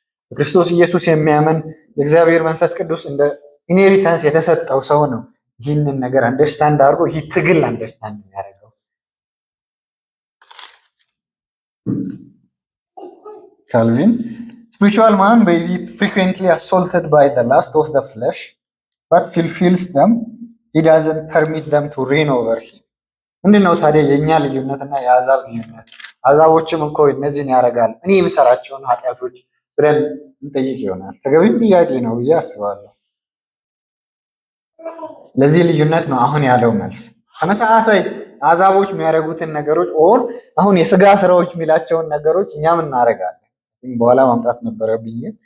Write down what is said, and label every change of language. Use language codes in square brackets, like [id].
[am] በክርስቶስ ኢየሱስ የሚያምን የእግዚአብሔር መንፈስ ቅዱስ እንደ ኢንሄሪታንስ የተሰጠው ሰው ነው ይህንን ነገር አንደርስታንድ አድርጎ ይህ ትግል አንደርስታንድ የሚያደርገው። ካልቪን [en] spiritual man may be frequently assaulted by the lust of the flesh but fulfills them. He doesn't permit them to reign over him. [am] ምንድነው ታዲያ የኛ ልዩነትና የአሕዛብ ልዩነት? አሕዛቦችም እኮ እነዚህን ያደርጋል እኔ የምሰራቸውን ኃጢአቶች ብለን እንጠይቅ ይሆናል። ተገቢም ጥያቄ ነው ብዬ አስባለሁ። ለዚህ ልዩነት ነው አሁን ያለው መልስ። ተመሳሳይ አሕዛቦች የሚያደርጉትን ነገሮች አሁን የስጋ ስራዎች የሚላቸውን ነገሮች እኛም እናደርጋለን። በኋላ ማምጣት ነበረብኝ፣